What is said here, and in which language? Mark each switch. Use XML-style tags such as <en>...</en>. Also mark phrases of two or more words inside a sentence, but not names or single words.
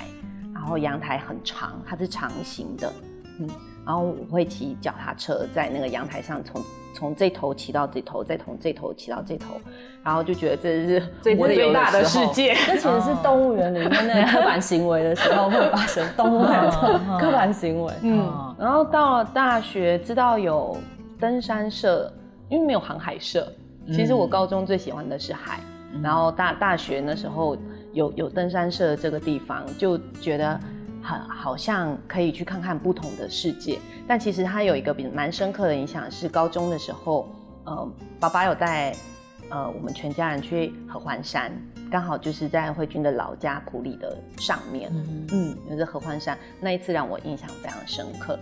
<zh>然後陽台很長，它是長形的，然後我會騎腳踏車在那個陽台上從這頭騎到這頭，再從這頭騎到這頭，然後就覺得這是最大的世界。這其實是動物園裡面那個刻板行為的時候會發生動物園的刻板行為。然後到了大學知道有登山社，因為沒有航海社。其實我高中最喜歡的是海，然後大學那時候有登山社这个地方，就觉得好像可以去看看不同的世界。但其实它有一个蛮深刻的影响，是高中的时候，爸爸有带我们全家人去合欢山，刚好就是在慧君的老家埔里的上面，有这合欢山，那一次让我印象非常深刻。</zh>